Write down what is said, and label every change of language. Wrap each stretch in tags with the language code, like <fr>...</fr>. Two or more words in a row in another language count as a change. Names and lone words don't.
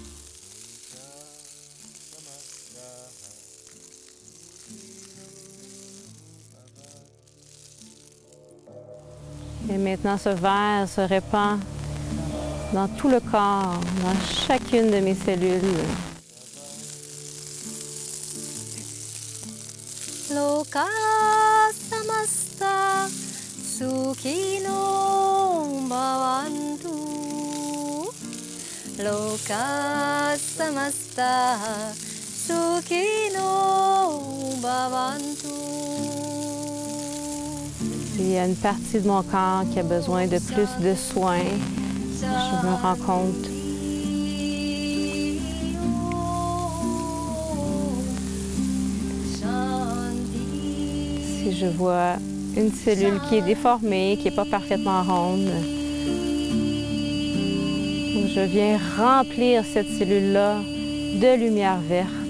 <fr>Et maintenant, ce vert se répand dans tout le corps, dans chacune de mes cellules.</fr> <sa>लोकाः समस्ताः सुखिनो भवन्तु. लोकाः समस्ताः सुखिनो भवन्तु.</sa> <fr>Il y a une partie de mon corps qui a besoin de plus de soins. Je me rends compte. Si je vois une cellule qui est déformée, qui n'est pas parfaitement ronde, je viens remplir cette cellule-là de lumière verte.</fr>